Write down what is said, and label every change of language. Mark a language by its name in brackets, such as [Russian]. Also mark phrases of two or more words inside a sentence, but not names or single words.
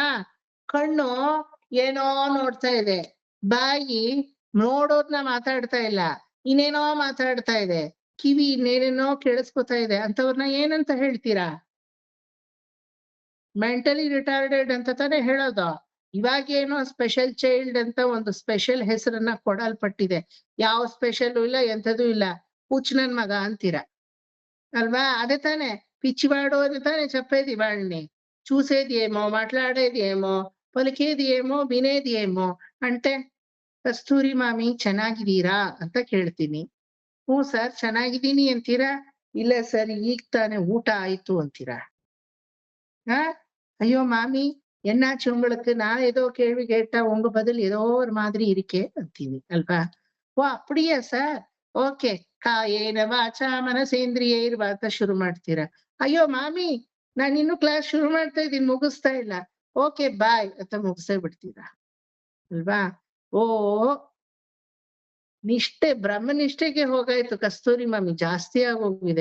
[Kannada] ಕಣ್ಣು ಏನೋ ನೋಡ್ತಾ ಇದೆ, ಬಾಯಿ ನೋಡೋದ್ನ ಮಾತಾಡ್ತಾ ಇಲ್ಲ, ಇನ್ನೇನೋ ಮಾತಾಡ್ತಾ ಇದೆ, ಕಿವಿ ಇನ್ನೇನೇನೋ ಕೇಳಿಸ್ಕೊತಾ ಇದೆ. ಅಂತವ್ರನ್ನ ಏನಂತ ಹೇಳ್ತೀರಾ? [English] mentally retarded [Kannada] ಅಂತ ತಾನೇ ಹೇಳೋದು. ಇವಾಗೇನೋ [English] special child [Kannada] ಅಂತ ಒಂದು ಸ್ಪೆಷಲ್ ಹೆಸರನ್ನ ಕೊಡಲ್ಪಟ್ಟಿದೆ. ಯಾವ ಸ್ಪೆಷಲ್ ಇಲ್ಲ, ಎಂಥದೂ ಇಲ್ಲ, ಹುಚ್ಚ ನನ್ ಮಗ ಅಂತೀರ అల్వా [Telugu] అదే తానే పిచ్చివాడు అది తానే చెప్పేది వాళ్ళని. చూసేది ఏమో, మాట్లాడేది ఏమో, పలికేది ఏమో, వినేది ఏమో. [Kannada] అంటే ಕಸ್ತೂರಿ ಮಾಮಿ ಚೆನ್ನಾಗಿದ್ದೀರಾ ಅಂತ ಕೇಳ್ತೀನಿ. ಹ್ಞೂ ಸರ್ ಚೆನ್ನಾಗಿದ್ದೀನಿ ಅಂತೀರಾ? ಇಲ್ಲ ಸರ್ ಈಗ ತಾನೇ ಊಟ ಆಯ್ತು ಅಂತೀರಾ? [Tamil] ஐயோ மாமி என்னாச்சு உங்களுக்கு, நான் ஏதோ கேள்வி கேட்டா உங்க பதில் ஏதோ ஒரு மாதிரி இருக்கே [Kannada] ಅಂತೀನಿ ಅಲ್ವಾ? ಓ அப்படியா ಸರ್, ಓಕೆ [Sanskrit] ಕಾಯೇನ ವಾಚಾ ಮನಸೇಂದ್ರಿಯೈರ್ವಾ [Kannada] ಅಂತ ಶುರು ಮಾಡ್ತೀರಾ. ಅಯ್ಯೋ ಮಾಮಿ ನಾನು ಇನ್ನು ಕ್ಲಾಸ್ ಶುರು ಮಾಡ್ತಾ ಇದ್ದೀನಿ, ಮುಗಿಸ್ತಾ ಇಲ್ಲ, [English] okay bye [Kannada] ಅಂತ ಮುಗಿಸೇ ಬಿಡ್ತೀರಾ ಅಲ್ವಾ? ಓ ನಿಷ್ಠೆ ಬ್ರಹ್ಮನಿಷ್ಠೆಗೆ ಹೋಗಾಯ್ತು ಕಸ್ತೂರಿ ಮಾಮಿ, ಜಾಸ್ತಿ ಆಗೋಗಿದೆ.